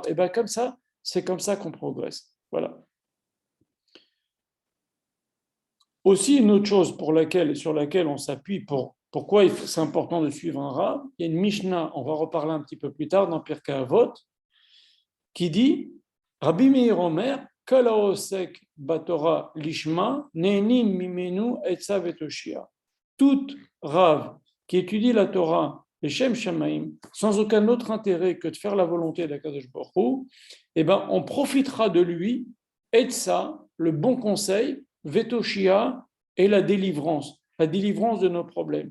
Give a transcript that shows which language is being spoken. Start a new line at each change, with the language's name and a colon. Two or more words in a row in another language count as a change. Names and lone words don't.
French: Et bien comme ça, c'est comme ça qu'on progresse. Voilà. Aussi, une autre chose sur laquelle on s'appuie pourquoi c'est important de suivre un Rav, il y a une Mishnah, on va reparler un petit peu plus tard dans Pirkei Avot, qui dit
Hebrew: רבי מאיר אומר כל העוסק בתורה לשמה נהנים ממנו עצה ותושיה.
French: Tout Rav qui étudie la Torah, les
Hebrew: שם שמים,
French: sans aucun autre intérêt que de faire la volonté d'
Hebrew: הקדוש ברוך הוא,
French: eh ben, on profitera de lui, etza, le bon conseil, vetoshia, et la délivrance de nos problèmes.